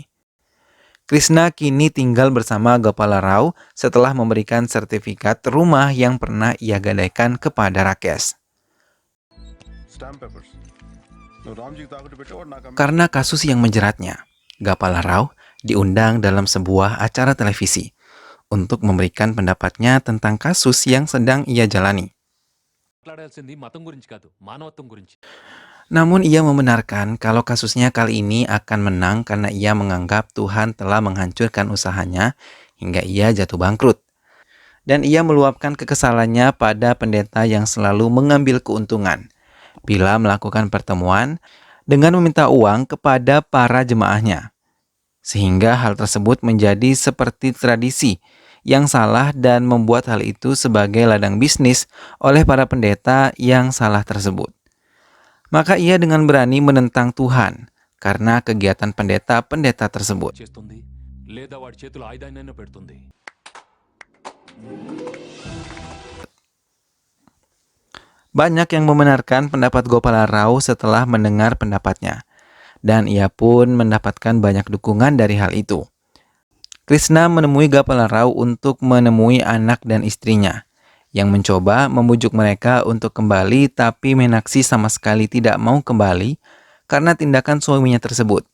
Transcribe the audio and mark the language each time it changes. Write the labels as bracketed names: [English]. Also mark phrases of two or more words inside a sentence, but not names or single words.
[Indonesian] Krishna kini tinggal bersama Gapala Rao setelah memberikan sertifikat rumah yang pernah ia gadaikan kepada Rakesh. Karena kasus yang menjeratnya, Gapala Rao diundang dalam sebuah acara televisi untuk memberikan pendapatnya tentang kasus yang sedang ia jalani. [Telugu] మాట్లాడాల్సింది మతం గురించి కాదు, మానవత్వం గురించి. [Indonesian] Namun ia membenarkan kalau kasusnya kali ini akan menang karena ia menganggap Tuhan telah menghancurkan usahanya hingga ia jatuh bangkrut. Dan ia meluapkan kekesalannya pada pendeta yang selalu mengambil keuntungan bila melakukan pertemuan dengan meminta uang kepada para jemaahnya. sehingga hal tersebut menjadi seperti tradisi yang salah dan membuat hal itu sebagai ladang bisnis oleh para pendeta yang salah tersebut. Maka ia dengan berani menentang Tuhan karena kegiatan pendeta-pendeta tersebut. [Telugu] చేస్తుంది లేదా వాడి చేతిలో ఆయుధాన్నైనా పెడుతుంది. [Indonesian] Banyak yang membenarkan pendapat Gopala Rao setelah mendengar pendapatnya, dan ia pun mendapatkan banyak dukungan dari hal itu. Krishna menemui Gopala Rao untuk menemui anak dan istrinya, yang mencoba membujuk mereka untuk kembali, tapi Meenakshi sama sekali tidak mau kembali karena tindakan suaminya tersebut.